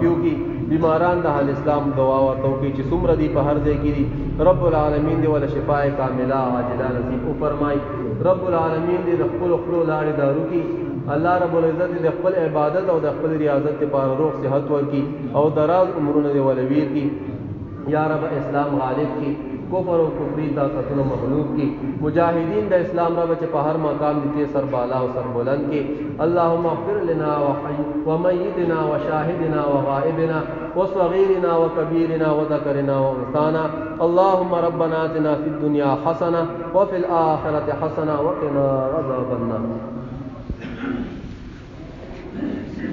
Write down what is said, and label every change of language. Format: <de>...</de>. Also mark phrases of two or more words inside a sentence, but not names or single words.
<ps>وکړي بیماران د اهل اسلام دعا ورته وکړي چې څومره دي په هر ځای کې دي رب العالمین دې ولا</ps> <ar>شفای کامله عاجله</ar> <ps>نصیب وفرمایي رب العالمین دې د خپلو خولو لاړې دارو کړي الله رب العزت دې خپل عبادت او د خپل ریاضت لپاره روغ صحت ورکړي او دراز عمرونه دې ولویر کړي یا رب اسلام غالب کړي کفر و کفری طاقتونه مغلوب کی مجاہدین دا اسلام رب چې په هر مقام دي سر بالا او سر بلند کی</ps> <ar>اللهم اغفر لنا ومیتنا وشاهدنا وغائبنا وصغيرنا وكبيرنا وذكرنا وانثانا اللهم ربنا آتنا في الدنيا حسنه وفي الاخره حسنه وقنا عذاب النار</ar>